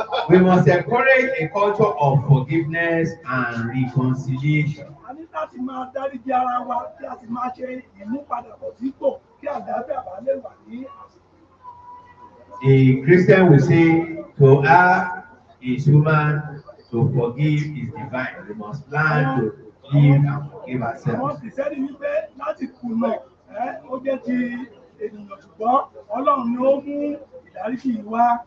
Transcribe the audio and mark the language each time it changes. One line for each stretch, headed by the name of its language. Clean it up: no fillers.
English: We must encourage a culture of forgiveness and reconciliation.
Yoruba: A ní láti máa dáríjì ara wa kí a sì máa ṣe ìmúpadàbọ̀ sípò kí àlàáfíà bá lè wà ní àsìkò.
English: The Christian will say, to err is human, to forgive is divine. We must learn to live and forgive
Yoruba: Àwọn
English: ourselves.
Yoruba: Kìrìsìtẹ́nì wípé láti kùnà ó jẹ́ ti ènìyàn ṣùgbọ́n Ọlọ́run ni ó mú ìdáríjì wá.